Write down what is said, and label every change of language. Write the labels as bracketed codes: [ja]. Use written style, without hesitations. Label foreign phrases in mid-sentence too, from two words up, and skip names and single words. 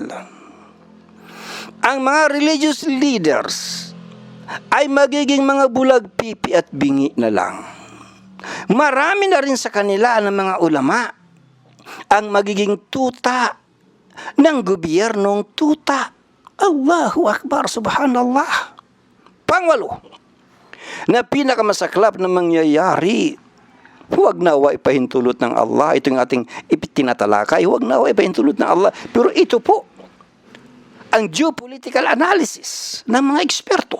[tl] Ang mga [en] religious leaders [tl] ay magiging mga bulag pipi at bingi na lang. Marami na rin sa kanila ng mga ulama ang magiging tuta ng gobyernong tuta. [ar] الله أكبر، سبحان الله. [tl] Pangwalo, na pinakamasaklap na mangyayari Huwag nawa ipahintulot ng Allah. Ito yung ating tinatalakay. Huwag nawa ipahintulot ng Allah. Pero ito po, ang [en] geopolitical analysis [tl] ng mga eksperto.